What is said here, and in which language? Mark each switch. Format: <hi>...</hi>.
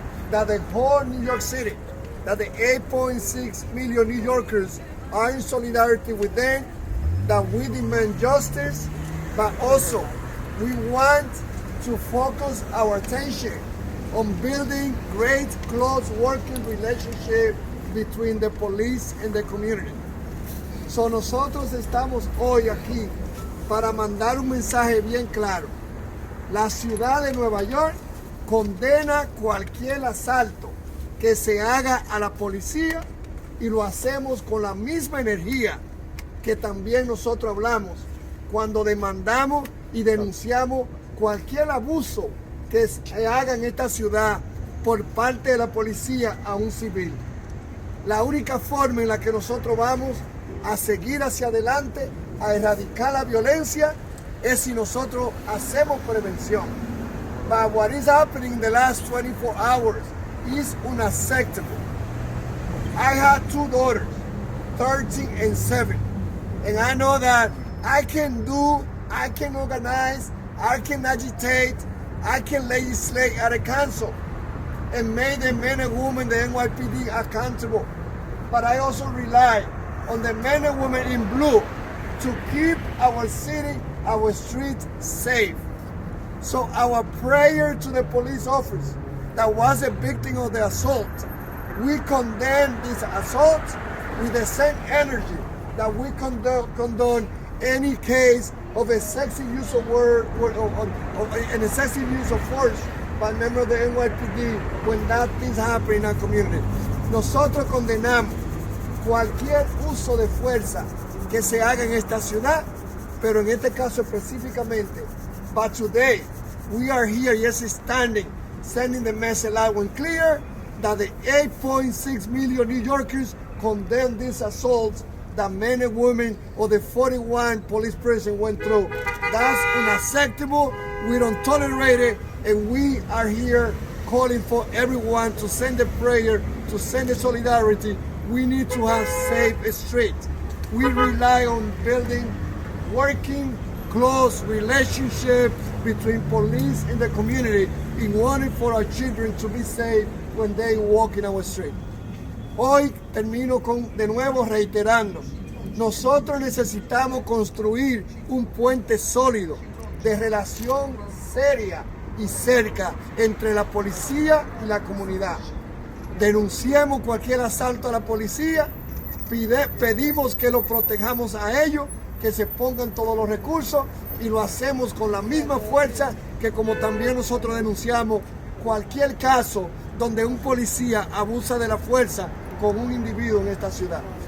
<en>that the whole New York City, that the 8.6 million New Yorkers are in solidarity with them, that we demand justice, but also we want to focus our attention on building great close working relationship between the police and the community.</en> <es>So nosotros estamos hoy aquí para mandar un mensaje bien claro. La ciudad de Nueva York condena cualquier asalto que se haga a la policía, y lo hacemos con la misma energía que también nosotros hablamos cuando demandamos y denunciamos cualquier abuso que se haga en esta ciudad por parte de la policía a un civil. La única forma en la que nosotros vamos a seguir hacia adelante, a erradicar la violencia, es si nosotros hacemos prevención.</es> <en>But what is happening in the last 24 hours is unacceptable. I had two daughters, 13 and 7, and I know that I can organize, I can agitate, I can legislate at a council and make the men and women, the NYPD, accountable. But I also rely on the men and women in blue to keep our city, our streets safe. So our prayer to the police officer that was a victim of the assault, we condemn this assault with the same energy that we condone any case of excessive use of an excessive use of force by members of the NYPD when that things happen in our community.</en> <es>Nosotros condenamos cualquier uso de fuerza que se haga en esta ciudad, pero en este caso específicamente.</es> <en>But today, we are here, yes, standing, sending the message loud and clear that the 8.6 million New Yorkers condemn these assaults that men and women of the 41 police precinct went through. That's unacceptable. We don't tolerate it, and we are here calling for everyone to send a prayer, to send a solidarity. We need to have safe streets. We rely on building working close relationship between police and the community in order for our children to be safe when they walk in our street.</en> <es>Hoy termino de nuevo reiterando, nosotros necesitamos construir un puente sólido de relación seria y cerca entre la policía y la comunidad. Denunciemos cualquier asalto a la policía, pedimos que lo protejamos a ellos, que se pongan todos los recursos, y lo hacemos con la misma fuerza que como también nosotros denunciamos cualquier caso donde un policía abusa de la fuerza con un individuo en esta ciudad.</es>